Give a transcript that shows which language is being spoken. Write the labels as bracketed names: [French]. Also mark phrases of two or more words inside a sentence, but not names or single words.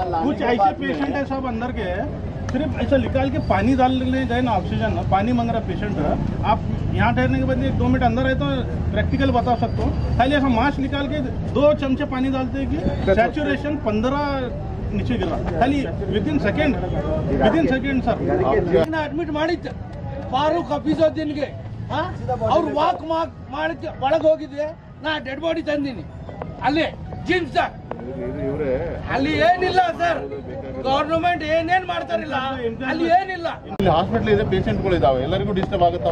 [Hindi] कुछ ऐसे पेशेंट है सब अंदर के सिर्फ ऐसा निकाल के पानी डालने गए ना, ऑक्सीजन पानी मांग रहा पेशेंट है। आप यहाँ ठहरने के बाद 1-2 मिनट अंदर है तो प्रैक्टिकल बता सकता हूँ। खाली ऐसा मास्क निकाल के 2 चमचे पानी डालते हैं कि सैचुरेशन 15 नीचे गिरा, खाली [English] within second [Hindi] सर [Kannada] ಅಡ್ಮಿಟ್ ಮಾಡಿದ್ದೆ ಫಾರೂಕ್ ಆಫೀಸರ್ ದಿನಗೆ ಅವ್ರು ವಾಕ್ ಮಾಡಿದ್ದೆ ಒಳಗೆ ಹೋಗಿದ್ದೆ, ನಾ [English] dead body [Kannada] ತಂದಿನಿ ಅಲ್ಲಿ ಜಿಮ್ಸ್ ಅಲ್ಲಿ ಏನಿಲ್ಲ ಸರ್, ಗವರ್ನಮೆಂಟ್ ಏನೇನ್ ಮಾಡ್ತಾರಿಲ್ಲ ಅಲ್ಲಿ ಏನಿಲ್ಲ. ಇಲ್ಲಿ ಹಾಸ್ಪಿಟಲ್ ಇದೆ, ಪೇಷಂಟ್ಗಳು ಇದಾವೆ, ಎಲ್ಲರಿಗೂ ಡಿಸ್ಟರ್ಬ್ ಆಗುತ್ತಾ?